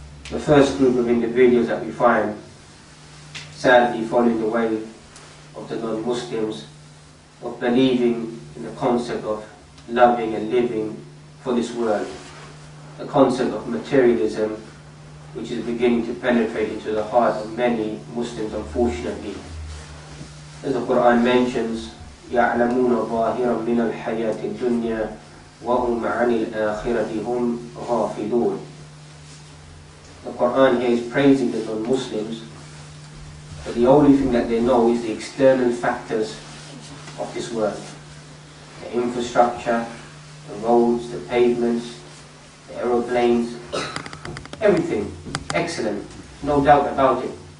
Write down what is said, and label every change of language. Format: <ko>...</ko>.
<en>The first group of individuals that we find sadly following the way of the non-Muslims, of believing in the concept of loving and living for this world, the concept of materialism, which is beginning to penetrate into the heart of many Muslims, unfortunately. As the Quran mentions,</en> <ar>يَعْلَمُونَ ظَاهِرًا مِنَ الْحَيَاةِ الدُّنْيَا وَهُمْ عَنِ الْآخِرَةِ هُمْ غَافِلُونَ.</ar> <en>The Quran here is praising the non-Muslims, but the only thing that they know is the external factors of this world. The infrastructure, the roads, the pavements, the aeroplanes, everything excellent, no doubt about it.</en>